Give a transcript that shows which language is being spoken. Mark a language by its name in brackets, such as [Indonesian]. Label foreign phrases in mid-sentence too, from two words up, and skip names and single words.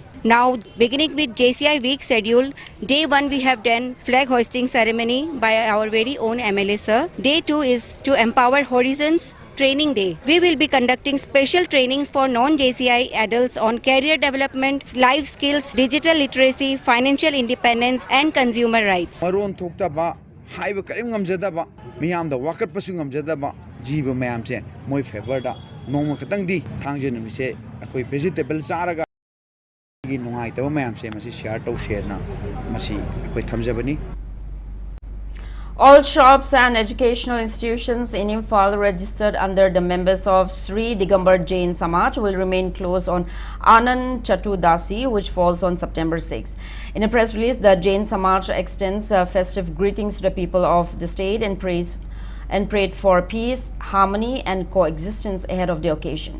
[English] Now, beginning with JCI Week schedule, day 1 we have done flag hoisting ceremony by our very own MLA sir. Day 2 is to empower horizons training day. We will be conducting special trainings for non-JCI adults on career development, life skills, digital literacy, financial independence and consumer rights. [Manipuri] Maron thokta haiba karim ngamjada ba miyam da wakat pasu ngamjada ba jiba mayam se moi favor da noma khatang di thangje numi se akoi vegetable charaga gi nungai ta mayam se masi [English] share to share [Manipuri] na masi akoi thamjabani. [English] All shops and educational institutions in Imphal registered under the members of Sri Digambar Jain Samaj will remain closed on Anand Chaturdasi, which falls on September 6. In a press release, the Jain Samaj extends festive greetings to the people of the state and prayed for peace, harmony and coexistence ahead of the occasion.